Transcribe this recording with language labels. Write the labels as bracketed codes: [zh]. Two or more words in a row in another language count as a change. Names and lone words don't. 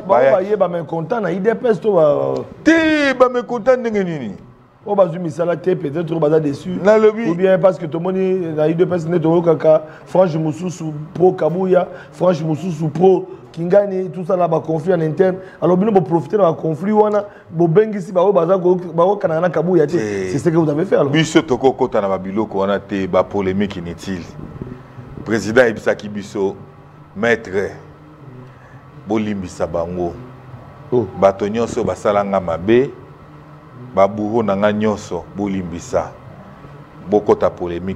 [ln] ba yeba [fr] mais content [ln] na IDPS to te ba me content ndenge nini o bazu misala te peut-être o baza déçu ou [fr] bien parce que [ln] to moni na IDPS ne to kaka franche mususu pro kabuya franche mususu pro kingani [fr] tout ça là [ln] ba [fr] conflit en interne alors [ln] bino bo [fr] profiter de la conflit [ln] wana bo bengisi ba o baza ba kana na kabuya te [fr] c'est ce que vous avez fait alors [ln] biso to ko kota na ba biloko wana te ba [fr] polémique inutile président [ln] Ibisaki biso maître bolimbisa bango bato nyonso basalanga mabe baburo nanga nyonso bolimbisa bokota polémique